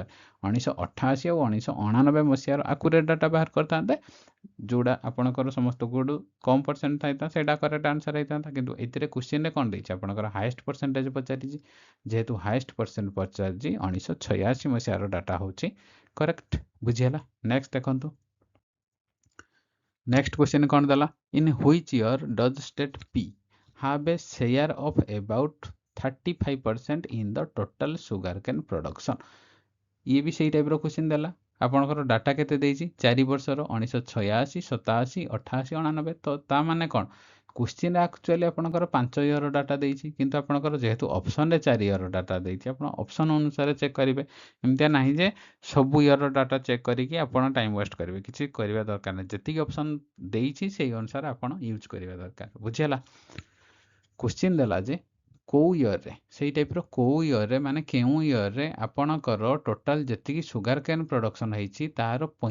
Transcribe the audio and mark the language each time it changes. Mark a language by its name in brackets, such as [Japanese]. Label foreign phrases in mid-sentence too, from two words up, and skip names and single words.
[Odia] 1988 ଆଉ 1989 ମସିହାର [English] accurate data [Odia] ବାହାର କରିଥାନ୍ତେ ଯେଉଁଟା ଆପଣଙ୍କର ସମସ୍ତଙ୍କଠୁ କମ୍ ପରସେଣ୍ଟ ଥାଇଥାନ୍ତା ସେଇଟା [English] correct answer [Odia] ହେଇଥାନ୍ତା। କିନ୍ତୁ ଏଥିରେ କ୍ୱେଶ୍ଚିନ୍ରେ କ'ଣ ଦେଇଛି ଆପଣଙ୍କର [English] highest percentage [Odia] ପଚାରିଛି ଯେହେତୁ [English] highest percent [Odia] ପଚାରିଛି 1986 ମସିହାର ଡାଟା ହେଉଛି କରେକ୍ଟ। ବୁଝିହେଲା। ନେକ୍ସଟ ଦେଖନ୍ତୁ [English] next question [Odia] କ'ଣ ଦେଲା [English] in which year does state P have a share of about 35% in the total sugarcane production। [Hindi] ये भी सही [English] type question [Odia] देला ଆପଣଙ୍କର ଡାଟା କେତେ ଦେଇଛି 4 ବର୍ଷର 1986 87 88 99 ତ ତା ମାନେ କ'ଣ କ୍ୱେଶ୍ଚିନ୍ ଆକ୍ଚୁଆଲି ଆପଣଙ୍କର 5 [English] year data [Odia] ଦେଇଛି କିନ୍ତୁ ଆପଣଙ୍କର ଯେହେତୁ ଅପସନରେ 4 [English] year data [Odia] ଦେଇଛି ଆପଣ ଅପସନ ଅନୁସାରେ ଚେକ୍ କରିବେ ଏମିତିଆ ନାହିଁ ଯେ ସବୁ [English] year data check [Odia] କରିକି ଆପଣ [English] time waste [Odia] କରିବେ କିଛି କରିବା ଦରକାର ନାହିଁ ଯେତିକି ଅପସନ ଦେଇଛି ସେଇ ଅନୁସାରେ ଆପଣ ୟୁଜ୍ କରିବା ଦରକାର ବୁଝିହେଲା କ୍ୱେଶ୍ଚିନ୍ ଦେଲା ଯେ କେଉଁ ଇୟର୍ରେ ସେଇ ଟାଇପ୍ର କେଉଁ ଇୟର୍ରେ ମାନେ କେଉଁ ଇୟର୍ରେ ଆପଣଙ୍କର ଟୋଟାଲ୍ ଯେତିକି [English] sugar cane production [Odia] ହେଇଛି ତାର